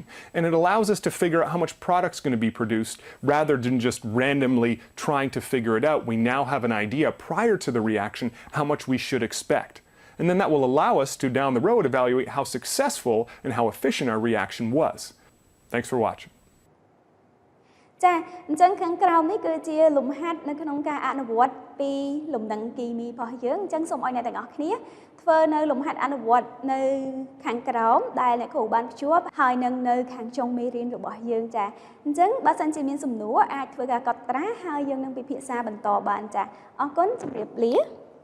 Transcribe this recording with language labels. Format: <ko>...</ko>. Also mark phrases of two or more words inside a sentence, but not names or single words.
<en>And it allows us to figure out how much product is going to be produced rather than just randomly trying to figure it out. We now have an idea prior to the reaction how much we should expect. And then that will allow us to, down the road, evaluate how successful and how efficient our reaction was. Thanks for watching.</en> <km>ចាអញ្ចឹងខាងក្រោមនេះគឺជាលំហាត់នៅក្នុងការអនុវត្តពីលំនឹងគីមីរបស់យើងអញ្ចឹងសូមឲ្យអ្នកទាំងអស់គ្នាធ្វើនៅលំហាត់អនុវត្តនៅខាងក្រោមដែលអ្នកគ្រូបានភ្ជាប់ហើយនឹងនៅខាងចុងមេរៀនរបស់យើងចាអញ្ចឹងបើសិនជាមានសំណួរអាចធ្វើការកត់ត្រាហើយយើងនឹងពិភាក្សាបន្តបានចាអរគុណជម្រាបលា</km>